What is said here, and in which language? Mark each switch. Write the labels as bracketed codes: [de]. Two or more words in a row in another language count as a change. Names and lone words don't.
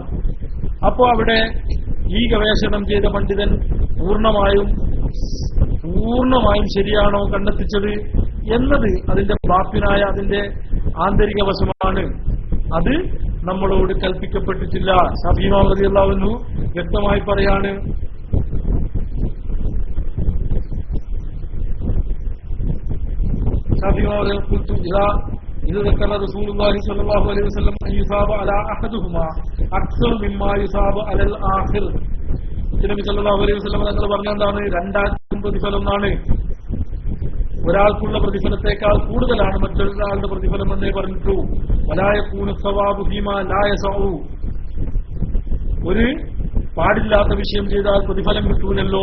[ml] അപ്പോൾ അവിടെ ഈ ഗവേഷണം ചെയ്ത പണ്ഡിതൻ പൂർണ്ണമായും ശരിയാണോ കണ്ടെത്തിച്ചത് എന്നത് അതിന്റെ ബാത്തിനായ അതിന്റെ ആന്തരിക വശമാണ്. അത് നമ്മളോട് കൽപ്പിക്കപ്പെട്ടിട്ടില്ല. ഷാഫി ഇമാം [ar] رضي الله عنه [ml] വ്യക്തമായി പറയാണ്, ഷാഫി ഇമാം ഖുൽതു ഇത് [ar] ذكر رسول الله صلى الله عليه وسلم ان يصاب على احدهما اكثر مما يصاب على الاخر. [ml] നബി [ar] صلى الله عليه وسلم [ml] തങ്ങൾ പറഞ്ഞെന്താണ്, രണ്ടാൾക്കും പ്രതിഫലം എന്നാണ്. ഒരാൾക്കുള്ള പ്രതിഫലത്തെക്കാൾ കൂടുതലാണ് മറ്റൊരാളുടെ പ്രതിഫലം എന്നേ പറഞ്ഞിട്ടു. [ar] ولا يكون ثواب فيما لا يسع. [ml] ഒരു പാടില്ലാത്ത വിഷയം ചെയ്താൽ പ്രതിഫലം കിട്ടൂലല്ലോ.